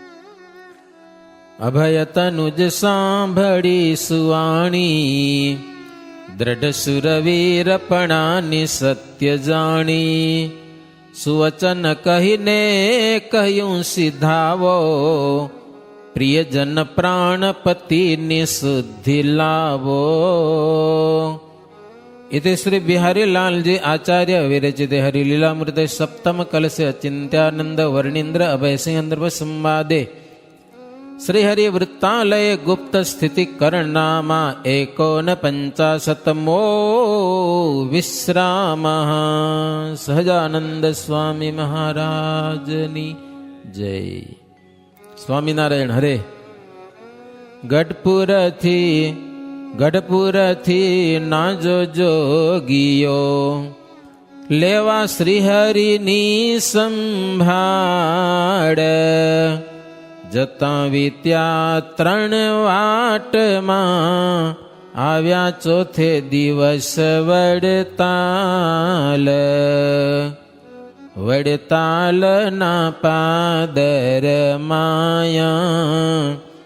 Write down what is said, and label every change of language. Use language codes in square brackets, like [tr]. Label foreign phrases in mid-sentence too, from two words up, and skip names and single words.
[gu] અભય તનુજ સાંભળી સુવાણી, દ્રઢ સુરવીરપણાની સત્ય જાણી. સુવચન કહીને કહ્યું સિધાવો, પ્રિયજન પ્રાણપતિની શુદ્ધિ લાવો. [sa] इति श्री बिहारी लाल जी आचार्य विरचिते हरिलीलामृते सप्तम कलसे अचिंत्यानंद वर्णींद्र अभय सिंह संवादे श्री हरि वृत्तालय गुप्त स्थिति करणामा 51 विश्राम. [gu] સહજાનંદ સ્વામી મહારાજની જય. स्वामीनारायण हरे. ગઢપુરથી ના જોગીયો લેવા શ્રીહરિની સંભાળ. જતા વિત્યા 3 વાટમાં, આવ્યા ચોથે દિવસ વડતાલના પાદર માયા.